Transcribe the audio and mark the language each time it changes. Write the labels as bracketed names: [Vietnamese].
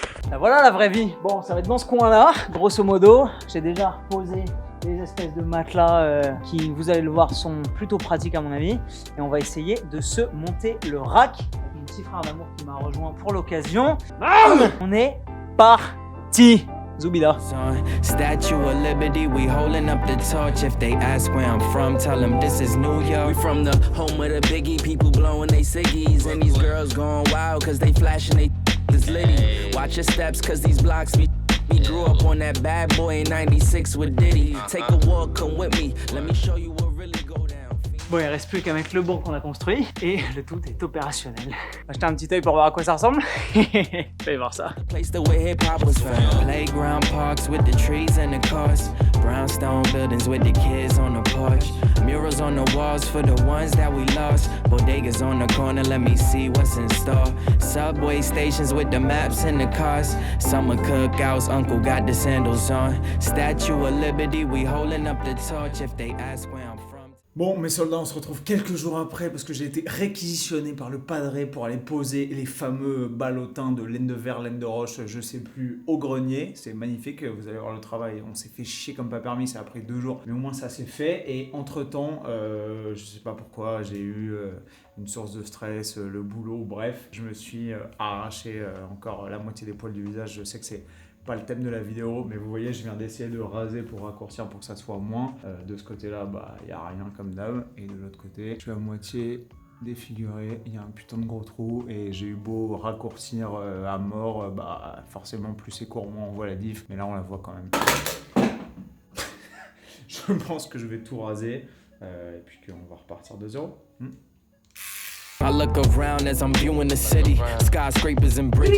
[French] Là, voilà la vraie vie. Bon, ça va être dans ce coin-là, grosso modo. J'ai déjà posé des espèces de matelas qui, vous allez le voir, sont plutôt pratiques à mon avis. Et on va essayer de se monter le rack. Avec mon petit frère d'amour qui m'a rejoint pour l'occasion. On est parti. Zoubida. [English] Statue of Liberty, we holding up the torch. If they ask where I'm from, tell them this is New York. We from the home of the biggie, people blowing they ciggies. And these girls going wild cause they flashing they this litty. Watch your steps cause these blocks be grew up on that bad boy in 96 with Diddy. Take a walk, come with me, let me show you what really go down. [French] Bon, il reste plus qu'à mettre le banc qu'on a construit et le tout est opérationnel. On va jeter un petit œil pour voir à quoi ça ressemble. Allez voir ça. [English] Place the way hip hop was found. Playground parks with the trees and the cars. Brownstone buildings with the kids on the porch. Murals on the walls for the ones that we lost. Bodegas on the corner, let me see what's in store. Subway stations with the maps and the cars. Summer cookouts, uncle got the sandals on. Statue of Liberty, we holding up the torch. If they ask where I'm from. [French] Bon, mes soldats, on se retrouve quelques jours après parce que j'ai été réquisitionné par le padré pour aller poser les fameux ballotins de laine de verre, laine de roche, je sais plus, au grenier. C'est magnifique, vous allez voir le travail. On s'est fait chier comme pas permis, ça a pris 2 jours, mais au moins ça s'est fait. Et entre-temps, je sais pas pourquoi, j'ai eu une source de stress, le boulot, bref. Je me suis arraché encore la moitié des poils du visage. Je sais que c'est pas le thème de la vidéo, mais vous voyez, je viens d'essayer de raser pour raccourcir pour que ça soit moins. De ce côté-là, bah, y a rien comme d'hab. Et de l'autre côté, je suis à moitié défiguré, il y a un putain de gros trou et j'ai eu beau raccourcir à mort, bah forcément plus c'est court, moins on voit la diff, mais là on la voit quand même. Je pense que je vais tout raser et puis qu'on va repartir de zéro. [English] I look around as I'm viewing the city, skyscrapers and bridges.